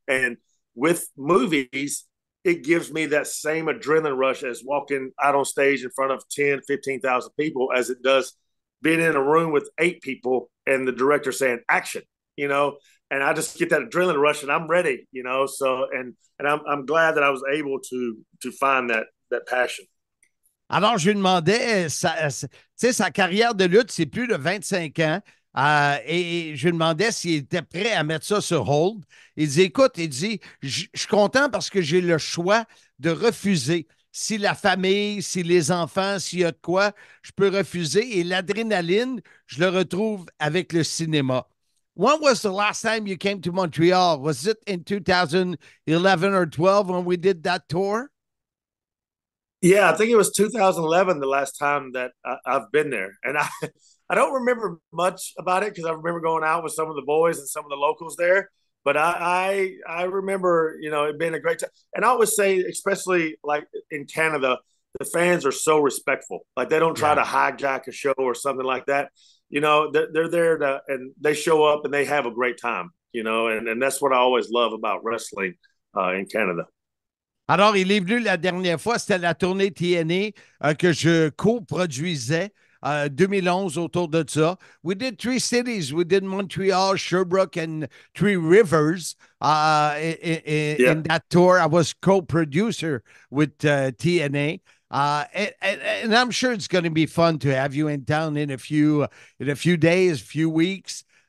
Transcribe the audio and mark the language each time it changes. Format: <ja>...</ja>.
<en>And with movies, it gives me that same adrenaline rush as walking out on stage in front of 10, 15,000 people as it does being in a room with 8 people and the director saying action, and I just get that adrenaline rush and I'm ready, so, and I'm glad that I was able to find that passion.</en> <fr>Alors, je lui demandais, sa carrière de lutte, c'est plus de 25 ans. Et je lui demandais s'il était prêt à mettre ça sur hold. Il dit, écoute, je suis content parce que j'ai le choix de refuser. Si la famille, si les enfants, s'il y a de quoi, je peux refuser. Et l'adrénaline, je le retrouve avec le cinéma.</fr> <en>When was the last time you came to Montreal? Was it in 2011 or 12 when we did that tour? Yeah, I think it was 2011 the last time that I've been there. And I don't remember much about it because I remember going out with some of the boys and some of the locals there. But I remember, it being a great time. And I always say, especially like in Canada, the fans are so respectful. Like they don't try to hijack a show or something like that. They're there and they show up and they have a great time, and that's what I always love about wrestling in Canada.</en> <fr>Alors, il est venu la dernière fois, c'était la tournée TNA que je co-produisais. 2011 autour de ça.</fr> <en>We did 3 cities. We did Montreal, Sherbrooke, and 3 Rivers in that tour. I was co-producer with TNA. And I'm sure it's going to be fun to have you in town in a few days, few weeks.</en>